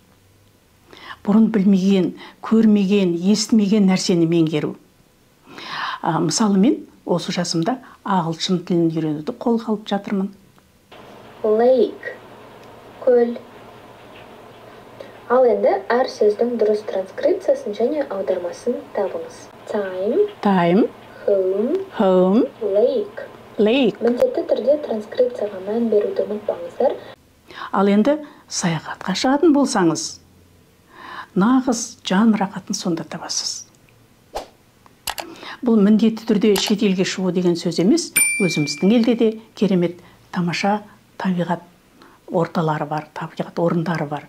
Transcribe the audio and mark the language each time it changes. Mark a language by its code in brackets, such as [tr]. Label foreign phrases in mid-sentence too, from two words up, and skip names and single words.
[kk] Бұрын білмеген, көрмеген, естімеген нәрсені меңгеру. Мысалы, мен осы жасымда ағылшын тілін үйренуді қолға алып жатырмын. Lake, көл. Ал енді әр сөздің дұрыс транскрипциясын және аудармасын табыңыз. [en] Time, home, lake. [kk] Міндетті түрде транскрипцияға мән беруді ұмытпаңыздар. Ал енді саяхатқа шығатын болсаңыз, нағыз жан рахатын сонда табасыз. Бұл міндетті түрде шет елге шығу деген сөз емес, өзіміздің елде де керемет тамаша табиғат орталары бар, табиғат орындары бар.